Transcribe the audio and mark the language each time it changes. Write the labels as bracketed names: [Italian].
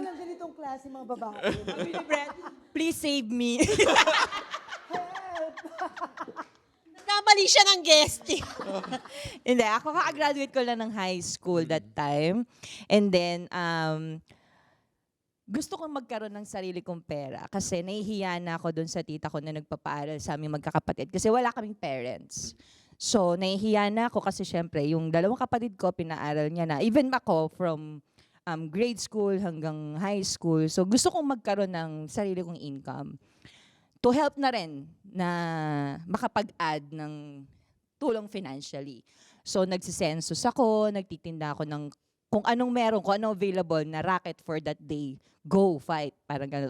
[Filipino] ano palang ganitong klase mga babae? [English] Brent, please save me. [Filipino] Nagkamali siya ng guesting. Hindi, ako kaka-graduate ko lang ng high school [English] that time. [Filipino] And then, gusto kong magkaroon ng sarili kong pera kasi nahihiya na ako dun sa tita ko na nagpapaaral sa aming magkakapatid kasi wala kaming parents. So, nahihiya na ako kasi syempre, yung dalawang kapatid ko, pinaaral niya na. [English] Even [Filipino] ako, [English] from grade school [Filipino] hanggang [English] high school. [Filipino] So, gusto kong magkaroon ng sarili kong income. [English] To help [Filipino] na rin na makapag-add ng tulong financially. So, nagsisensus ako, nagtitinda ako ng kung anong meron, kung anong available na racket [English] for that day. Go, fight. [Filipino] Parang gano'n.